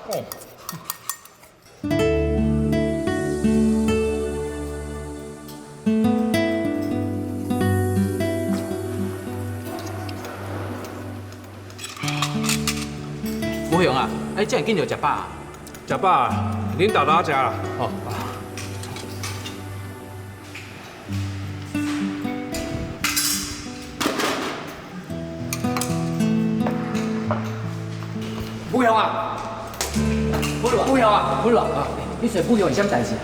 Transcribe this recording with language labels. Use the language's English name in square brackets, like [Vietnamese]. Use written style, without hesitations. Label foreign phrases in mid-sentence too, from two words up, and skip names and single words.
[Min Nan Chinese] 吴雄啊，哎，遮尔紧就食饱啊？食饱啊，恁豆豆食啦。哦。吴雄啊，吴雄啊，你说吴雄有啥代志？